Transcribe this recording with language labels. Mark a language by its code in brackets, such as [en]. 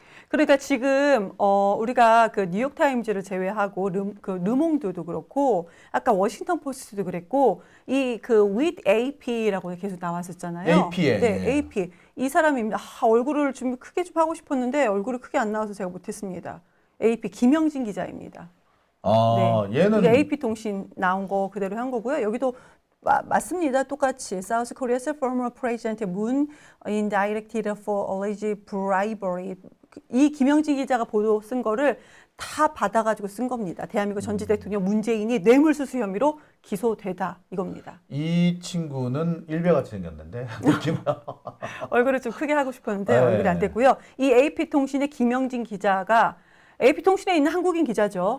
[ko] 그러니까 지금 우리가 그 뉴욕타임즈를 제외하고 르몽드도 그렇고 아까 워싱턴 포스트도 그랬고 이 그 with AP라고 계속 나왔었잖아요. AP에. 네, AP. 이 사람이 얼굴을 좀 크게 좀 하고 싶었는데 얼굴이 크게 안 나와서 제가 못했습니다. AP 김영진 기자입니다. 얘는 이게 AP통신 나온 거 그대로 한 거고요. 여기도 맞습니다. 똑같이 [en] South Korea's former president Moon indicted for alleged bribery. [ko] 이 김영진 기자가 보도 쓴 거를 다 받아가지고 쓴 겁니다. 대한민국 전직 대통령 문재인이 뇌물수수 혐의로 기소되다 이겁니다. 이 친구는 일배같이 생겼는데 얼굴을 좀 크게 하고 싶었는데 네. 얼굴이 안 됐고요. 이 AP통신의 김영진 기자가 AP통신에 있는 한국인 기자죠.